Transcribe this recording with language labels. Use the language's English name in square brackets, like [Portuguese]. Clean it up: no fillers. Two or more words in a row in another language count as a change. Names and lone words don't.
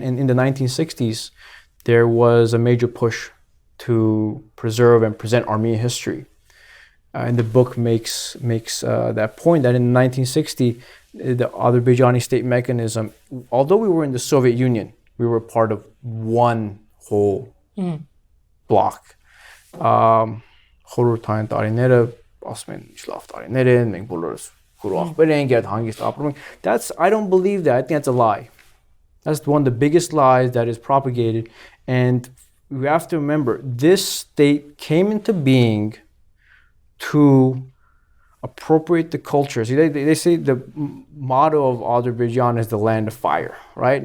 [English] And in the 1960s, there was a major push to preserve and present Armenian history. And the book makes that point that in 1960, the Azerbaijani state mechanism, although we were in the Soviet Union, we were part of one whole block. [Armenian] Խորհրդային տարիները, ասում են, լավ տարիներ են, մենք բոլորս խորհուրդ ենք, այդ հանգիստ ապրում ենք. [English] I don't believe that. I think that's a lie. That's one of the biggest lies that is propagated. And we have to remember, this state came into being to appropriate the culture. See, they say the motto of Azerbaijan is the land of fire, right?